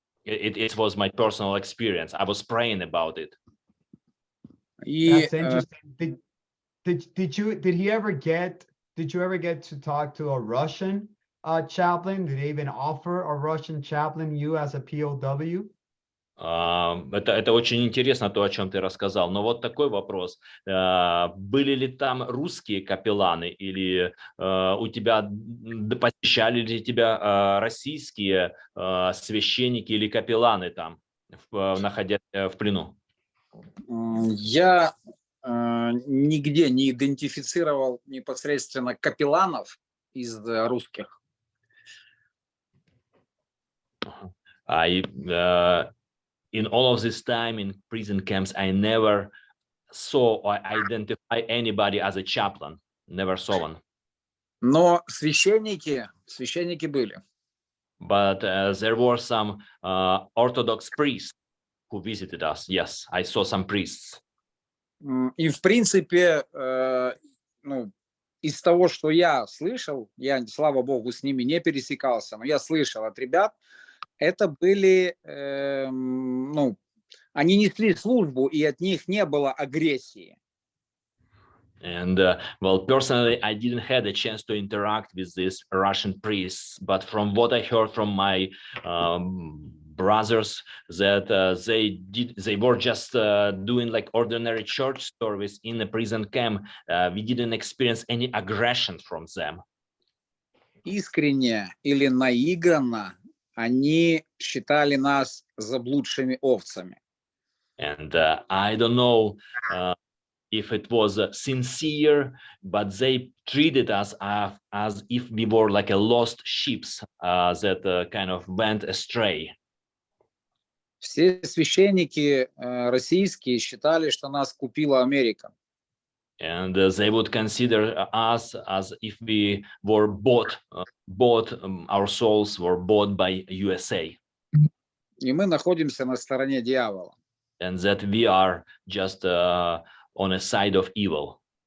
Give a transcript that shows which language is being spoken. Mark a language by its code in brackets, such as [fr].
[en] It was my personal experience. I was praying about it. [ru] И [en] That's interesting. Did you ever get to talk to a Russian chaplain? Did they even offer a Russian chaplain you as a POW? [ru] Это очень интересно, то, о чем ты рассказал. Но вот такой вопрос. Были ли там русские капелланы или у тебя посещали ли тебя российские священники или капелланы там, находясь в плену? я нигде не идентифицировал непосредственно капелланов из русских. [en] In all of this time in prison camps, I never saw or identify anybody as a chaplain. Never saw one. [ru] Но священники были. [en] But there were some Orthodox priests who visited us. Yes, I saw some priests. [ru] И в принципе, ну, из того, что я слышал, я, слава богу, с ними не пересекался, но я слышал от ребят, это были, ну, они несли службу, и от них не было агрессии. [en] And well, personally, I didn't have a chance to interact with these Russian priests, but from what I heard from my brothers, that they were just doing like ordinary church service in the prison camp. We didn't experience any aggression from them. [ru] Искренне или наигранно они считали нас заблудшими овцами. [en] And I don't know if it was sincere, but they treated us as if we were like a lost sheep that kind of went astray. [ru] Все священники российские считали, что нас купила Америка. [en] And they would consider us as if we were bought, our souls were bought by USA. [ru] И мы находимся на стороне дьявола. [en] And that we are just on a side of evil.